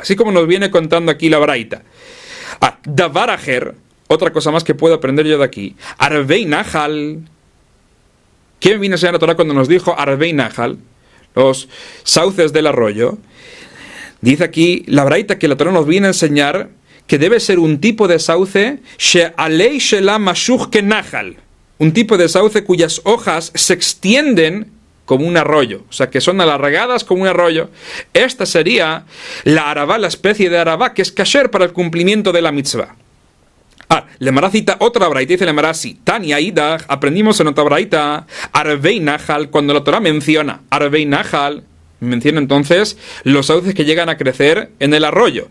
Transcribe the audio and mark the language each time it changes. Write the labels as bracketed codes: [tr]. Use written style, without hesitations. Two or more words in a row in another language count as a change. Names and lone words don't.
[es] Así como nos viene contando aquí la braita. [he] דבר אחר, [es] otra cosa más que puedo aprender yo de aquí. [he] ערבי נחל. [es] ¿Qué viene a enseñar la Torah cuando nos dijo [he] ערבי נחל? [es] Los sauces del arroyo. Dice aquí la braita que la Torah nos viene a enseñar que debe ser un tipo de sauce [he] שעליה שלה משוך כ נחל. [es] Un tipo de sauce cuyas hojas se extienden como un arroyo, o sea que son alargadas como un arroyo. Esta sería la Aravá, la especie de Aravá que es kasher para el cumplimiento de la mitzvah. La Emara cita otra braita, dice la Emara así: [arc] תניא אידך, [es] aprendimos en otra braita, [he] ערבי נחל, [es] cuando la Torah menciona [he] ערבי נחל, [es] menciona entonces los sauces que llegan a crecer en el arroyo.